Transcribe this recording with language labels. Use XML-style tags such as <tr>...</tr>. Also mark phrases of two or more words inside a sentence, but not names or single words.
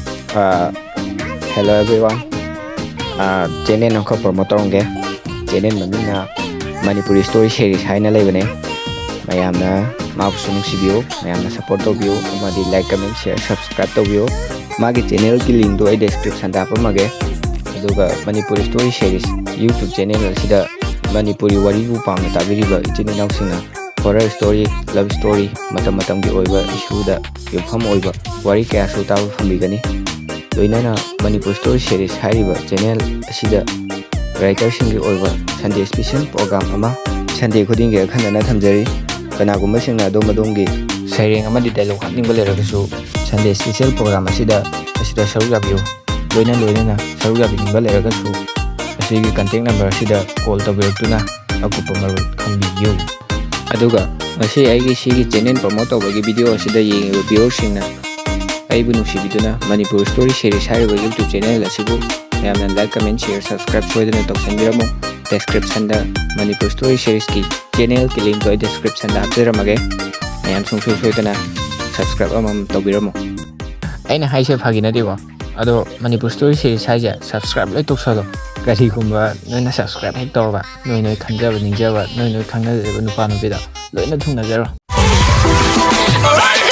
<en>Uh, Hello everyone.</en> <mni>Channel nang ko promote tawngge. Channel mamina Manipuri story series haina leibane. Mayamna mabusu nungsibiyo, mayamna support tawbiyo, amadi</mni> <en>like, comment, share, subscribe</en> <mni>tawbiyo. Magi channel ki link do ai description da pamage. Aduga Manipuri story series</mni> <en>YouTube channel</en> <mni>asida Manipuri wari bu pamna tabiriba ichini nausina</mni> <en>horror story, love story,</en> <mni>matam gi oiba issue da yofam oiba wari kaya su tabu famigani. Loinana Manipur story series hairiba channel asida writer singi oiba</mni> <en>Sunday special program</en> <mni>ama Sunday khuding ge khanana thamjari kanagumba singna adomadongi saireng amadi dialogue hapningba leragasu</mni> <en>Sunday special program</en> <mni>asida saru yabiyo loinana saru yabiningba leragasu asigi</mni> <en>contact number</en> <mni>asida call tabiratuna akupa marul khambiyo aduga masi aigi sigi</mni> <en>channel promote</en> <mni>tawbagi video asida yengiba viewer singna aibu nusibiduna Manipur story series hariba</mni> <en>YouTube channel</en> <mni>asibu mayamna</mni> <en>like, comment, share, subscribe</en> <mni>soidana tawsanbiramo. Description da Manipur story series ki channel ki link ko description da hapjaramage mayam soidana subscribe amam tawbiramo. Aina haise phagina debo ado Manipur story series haja subscribe loi toksalo kari kumba noina subscribe hek tawba noi khanjaba ningjaba noi khangnajaba nupa nupida loina thungna jaro.</mni>